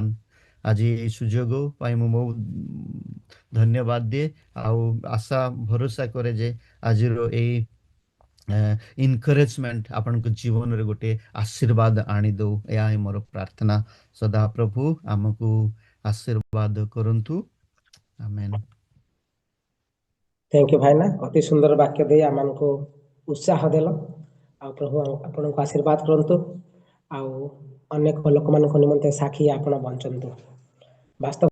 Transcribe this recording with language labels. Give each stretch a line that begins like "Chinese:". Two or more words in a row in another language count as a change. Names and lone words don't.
Odia: ଆଜି এই ସୁଯୋଗ ପାଇଁ ମୁଁ ବହୁତ ଧନ୍ୟବାଦ ଦିଏ, ଆଉ ଆଶା ଭରସା କରେ ଯେ ଆଜିର ଏଇ ଇନକରେଜମେଣ୍ଟ ଆପଣଙ୍କ ଜୀବନରେ ଗୋଟେ ଆଶୀର୍ବାଦ ଆଣିଦେଉ। ଏହା ହିଁ ମୋର ପ୍ରାର୍ଥନା। ସଦାପ୍ରଭୁ ଆମକୁ ଆଶୀର୍ବାଦ କରନ୍ତୁ। ଆମେନ୍।
English: thank you
Odia: ଭାଇନା, ଅତି ସୁନ୍ଦର ବାକ୍ୟ ଦେ ଆମକୁ ଉତ୍ସାହ ଦେଲ। ଆ ପ୍ରଭୁ ଆପଣ କୁ ଆଶୀର୍ବାଦ କରନ୍ତୁ, ଆ ଅନେକ ଲୋକ ମାନ ନିମନ୍ତେ ସାକ୍ଷୀ ଆପଣ ବଞ୍ଚନ୍ତୁ। ବାସ୍ତବ